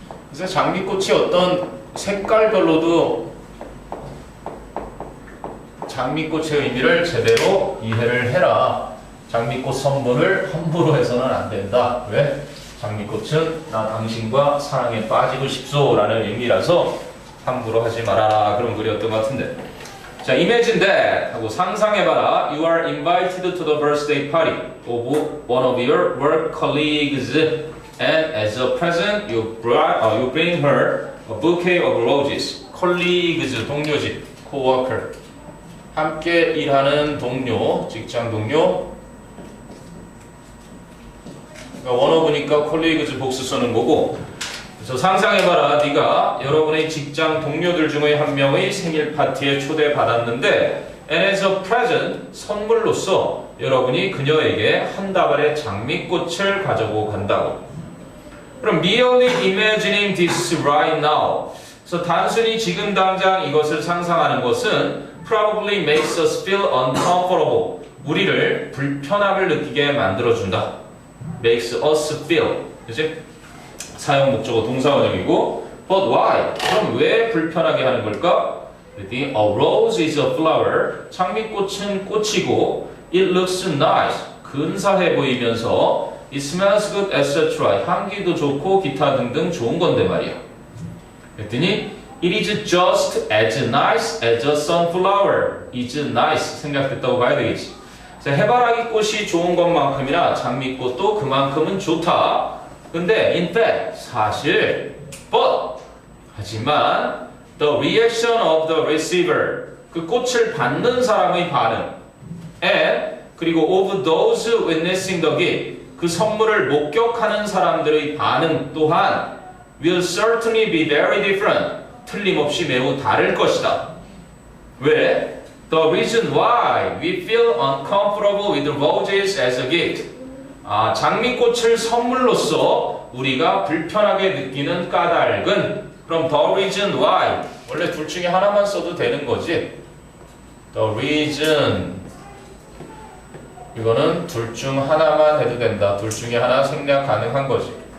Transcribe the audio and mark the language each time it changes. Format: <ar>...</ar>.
<ko>그래서 장미꽃이 어떤 색깔별로도 장미꽃의 의미를 제대로 이해를 해라. 장미꽃 선물을 함부로 해서는 안 된다. 왜? 장미꽃은 나 당신과 사랑에 빠지고 싶소라는 의미라서 함부로 하지 말아라, 그런 글이었던 것 같은데. 자,</ko> <en>imagine that</en> <ko>하고 상상해봐라.</ko> <en>You are invited to the birthday party of one of your work colleagues, and as a present you bring her a bouquet of roses.</en> <ko>colleagues, 동료지, coworker, 함께 일하는 동료, 직장 동료. 원어보니까 colleagues 복수 쓰는 거고, 그래서 상상해봐라. 네가 여러분의 직장 동료들 중의 한 명의 생일 파티에 초대받았는데,</ko> <en>and as a present,</en> <ko>선물로서 여러분이 그녀에게 한 다발의 장미꽃을 가지고 간다고. 그럼</ko> <en>merely imagining this right now,</en> <ko>그래서 단순히 지금 당장 이것을 상상하는 것은</ko> <en>probably makes us feel uncomfortable,</en> <ko>우리를 불편함을 느끼게 만들어준다. makes us feel, 그치? 사용 목적어 동사 원형이고,</ko> <en>but why?</en> <ko>그럼 왜 불편하게 하는 걸까?</ko> <en>A rose is a flower,</en> <ko>장미꽃은 꽃이고,</ko> <en>it looks nice,</en> <ko>근사해 보이면서,</ko> <en>it smells good, etc.</en> <ko>향기도 좋고 기타 등등 좋은 건데 말이야. 그랬더니</ko> <en>it is just as nice as a sunflower.</en> <ko>is nice 생략됐다고 봐야 되겠지. 해바라기 꽃이 좋은 것만큼이나 장미꽃도 그만큼은 좋다. 근데 in fact, 사실, but, 하지만</ko> <en>the reaction of the receiver,</en> <ko>그 꽃을 받는 사람의 반응, and 그리고</ko> <en>of those witnessing the gift,</en> <ko>그 선물을 목격하는 사람들의 반응 또한</ko> <en>will certainly be very different,</en> <ko>틀림없이 매우 다를 것이다. 왜?</ko> <en>The reason why we feel uncomfortable with roses as a gift.</en> <ko>장미꽃을 선물로써 우리가 불편하게 느끼는 까닭은, 그럼 the reason why, 원래 둘 중에 하나만 써도 되는 거지.</ko> <en>The reason</en> <ko>이거는 둘 중 하나만 해도 된다. 둘 중에 하나 생략 가능한 거지.</ko>